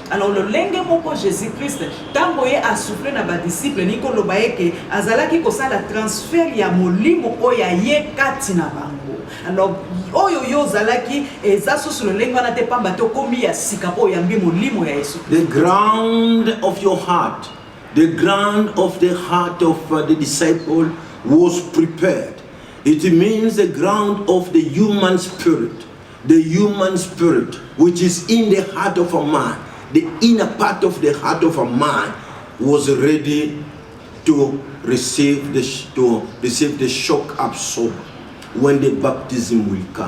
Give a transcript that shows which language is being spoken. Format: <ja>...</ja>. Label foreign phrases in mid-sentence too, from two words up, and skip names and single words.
<ln>Alors lolenge moko Jésus Christ tango ye asouffle na ba disciple ni koloba eke azalaki kosala transfert ya molimo oya ye kati na bango. Alors oyo yo zalaki ezaso sur lolenge wana te pamba to komi ya sika po yambi molimo ya Yesu.</ln> <en>The ground of your heart, the ground of the heart of the disciple was prepared. It means the ground of the human spirit. The human spirit, which is in the heart of a man, the inner part of the heart of a man, was ready to receive the shock absorber when the baptism will come.</en>